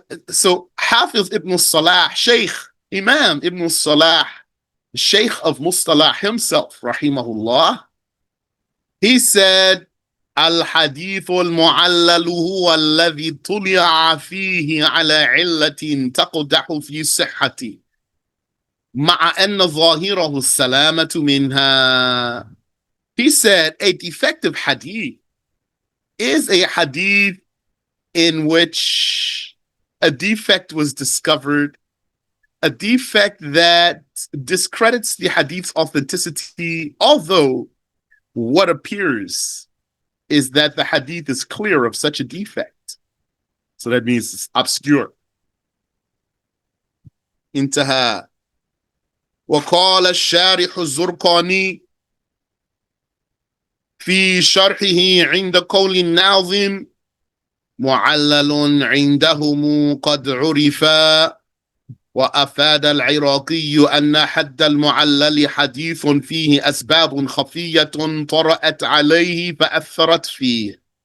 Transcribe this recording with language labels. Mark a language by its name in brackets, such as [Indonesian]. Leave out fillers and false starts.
[English] So Hafiz ibn Salah, Sheikh Imam ibn Salah, Sheikh of Mustalah himself, rahimahullah, he said, [Arabic] الحديث المعلل هو الذي طلع فيه على علة تقدح في صحته مع أن ظاهره السلامة منها. [English] He said a defective hadith is a hadith in which a defect was discovered, a defect that discredits the hadith's authenticity, although what appears is that the hadith is clear of such a defect. So that means it's obscure. [Arabic] انتهى. وقال الشارح الزرقاني في شرحه عند قول الناظم معلل عندهم قد عرفا وأفاد العراقي أن حد المعلل حديث فيه أسباب خفية طرأت عليه فأثرت فيه.